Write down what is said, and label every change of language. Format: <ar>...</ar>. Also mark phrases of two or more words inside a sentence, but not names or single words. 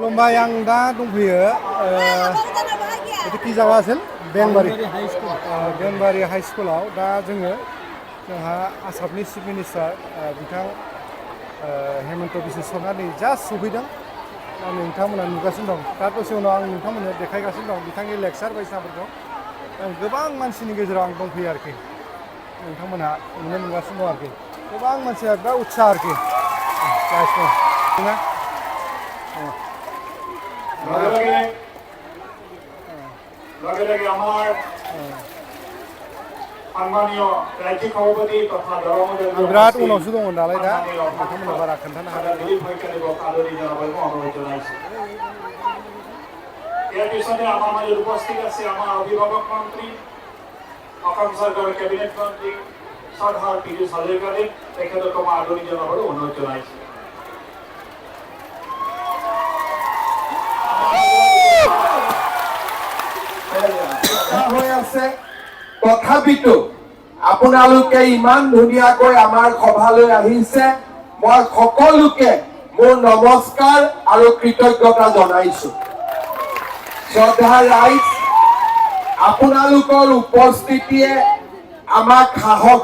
<brx>खुलुमबाय आं दा दंफैयो कि जागा आसोल बेंबारि हाई स्कुलाव दा जोंहा आसामनि</brx> <en>chief minister</en> <brx>बिथां हेमन्त बिश्व शर्मानि जास्ट सफैदों नोंथांमोना नुगासिनो दं दा दसे उनाव आं नोंथांमोननो देखायगासिनो दं बिथांनि लेक्सार बायदिसिनाफोरखौ गोबां मानसिनि गेजेराव आं दंफैयो आरोखि नोंथांमोनहा नुनो मोनगासिनो दं आरोखि गोबां मानसिया बिराद उत्साह आरोखि</brx> <as>लगे लगे আমার সম্মানীয় রাজ্যিক সভাপতি তথা দলমন্ত্রী</as> <brx>বিরাট উনাवसो दङ नालाय दा नोंथांमोना बारा खोन्थानो हानाय</brx> <as>আদরি জানাবো অনুরোধ জানাইছি এর পিছনে আমার মাঝে উপস্থিত আছে আমার অভিভাবক মন্ত্রী অসম সরকারের ক্যাবিনেট মন্ত্রী সরদার পীযূষ হাজরিকাকে তেখেতক আদরি জানাবো অনুরোধ জানাইছি তথাপিতো আপোনালোকে ইমান ধুনীয়াকৈ আমাৰ সভালৈ আহিছে মই সকলোকে মোৰ নমস্কাৰ আৰু কৃতজ্ঞতা জনাইছো শ্ৰদ্ধা ৰাইজ আপোনালোকৰ উপস্থিতিয়ে আমাক সাহস</as>